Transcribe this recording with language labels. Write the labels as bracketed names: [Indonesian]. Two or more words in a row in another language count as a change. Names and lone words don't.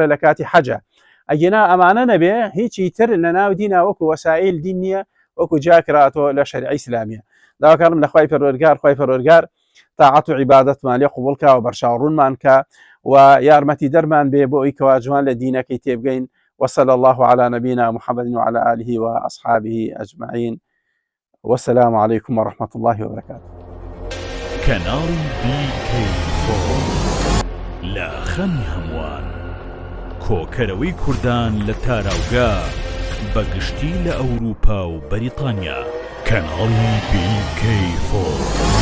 [Central Kurdish] لە کاتی حەجە ئەگەنا ئەمانە نەبێ هیچی تر لە ناو دینە وەکو وەسایل دین نییە وەکو جاکراتەوە لە شەریعەی ئیسلامیە داواکارم لە خوای پەروەردگار تاعەت و عیبادەتمان لێ قوبوڵ کە و بەرچاوڕوونمان کە و یارمەتی دەرمان بێ بۆ ئەوی کەوا جوان لە دینەکەی تێبگەین [Arabic] وصلى الله على نبينا محمد وعلى آله وأصحابه أجمعين والسلام عليكم ورحمة الله وبركاته. [Central Kurdish] كنال BK4 لا خەمی هەمووان کۆکەرەوەی کوردان لە تاراوگا بەگشتی لە ئەوروپا و بەریتانیا کەناڵی BK4